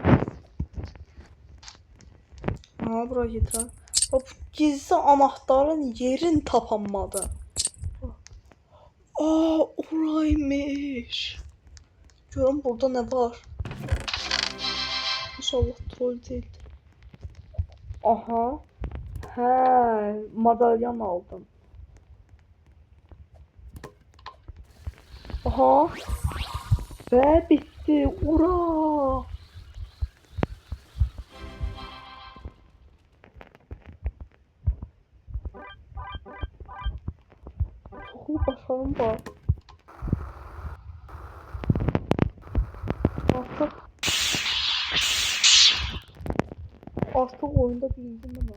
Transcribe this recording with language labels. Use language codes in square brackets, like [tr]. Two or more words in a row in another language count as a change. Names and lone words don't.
[az] Aha, bura getirəm. Hop, [tr] gizli anahtarın [az] yerini tapamadı. Aa, oraymış. [tr] Görüm burada ne var. İnşallah troll değildir. [az] Aha. He, madalyan aldım. Aha. [tr] Ve bitti. Ura. [az] Çoxlu başarım var. Artıq oyunda bildim ama.